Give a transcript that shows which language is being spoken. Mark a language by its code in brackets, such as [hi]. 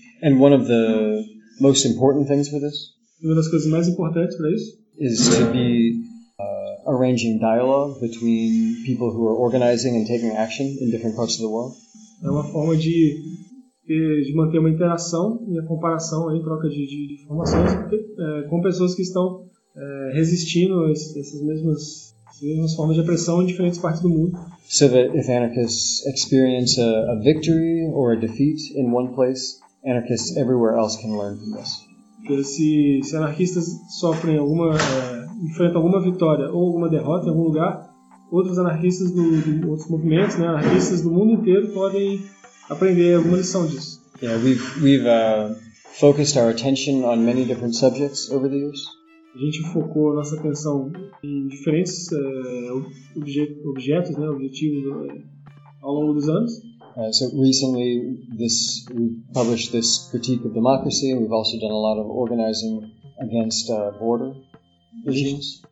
[en] And one of the most important things for this? [pt] Uma das coisas mais importantes para isso? [en] Is to be arranging dialogue between people who are organizing and taking action in different parts of the world. [pt] É uma forma de manter uma interação e a comparação em troca de informações com pessoas que estão resistindo a essas mesmas formas de opressão em diferentes partes do mundo. [en] So that if anarchists experience a victory or a defeat in one place, anarchists everywhere else can learn from this. [pt] Se anarquistas sofrem enfrentam alguma vitória ou alguma derrota em algum lugar, outros anarquistas de outros movimentos, né, anarquistas do mundo inteiro podem aprender alguma lição disso. [en] Yeah, we've focused our attention on many different subjects over the years. [pt] A gente focou nossa atenção em diferentes objetos, né, objetivos ao longo dos anos. [en] So recently we published this Critique of Democracy, and we've also done a lot of organizing against border regimes.